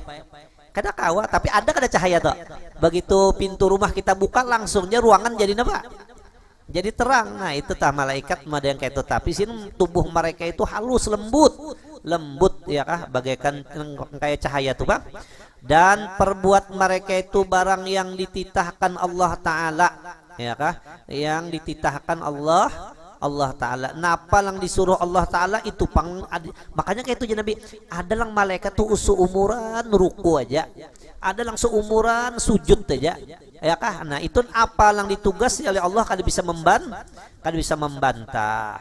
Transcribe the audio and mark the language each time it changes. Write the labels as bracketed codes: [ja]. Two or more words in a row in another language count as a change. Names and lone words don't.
[bjn] Kada kawa tapi ada kada cahaya tuh. Begitu pintu rumah kita buka langsungnya ruangan jadi apa? Jadi terang. Nah itu tah malaikat ada yang kayak itu. Tapi sini tubuh mereka itu halus lembut ya kah bagaikan kayak cahaya tuh Bang. Dan perbuat mereka itu barang yang dititahkan Allah Ta'ala ya kah? Yang dititahkan Allah Ta'ala. Napa lang disuruh Allah Ta'ala itu makanya kayak itu Nabi. Ada lang malaikat tuh seumuran ruku aja. Ada lang seumuran sujud aja. Ya kah? Nah itu apa lang ditugas oleh Allah kada bisa membantah.